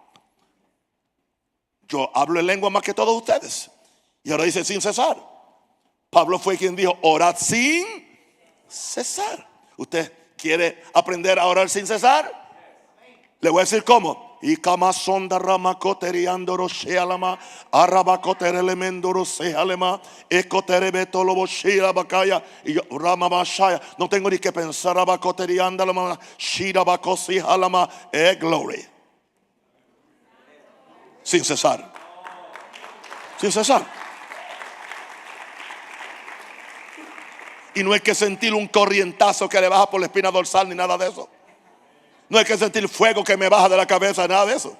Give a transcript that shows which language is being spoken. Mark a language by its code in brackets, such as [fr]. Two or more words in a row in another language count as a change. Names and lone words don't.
[es] Yo hablo en lengua más que todos ustedes. Y ahora dice sin cesar. Pablo fue quien dijo, orad sin cesar. ¿Usted quiere aprender a orar sin cesar? Le voy a decir cómo. Y kama sonda rama coteriandoro shealama araba coterelemendoro sealema ecoterebeto boshira bakaya y rama bashaya. No tengo ni que pensar aba coteriandalama shira bakosi halama glory. Sin cesar. Sin cesar. Y no hay que sentir un corrientazo que le baja por la espina dorsal ni nada de eso. No hay que sentir fuego que me baja de la cabeza, nada de eso.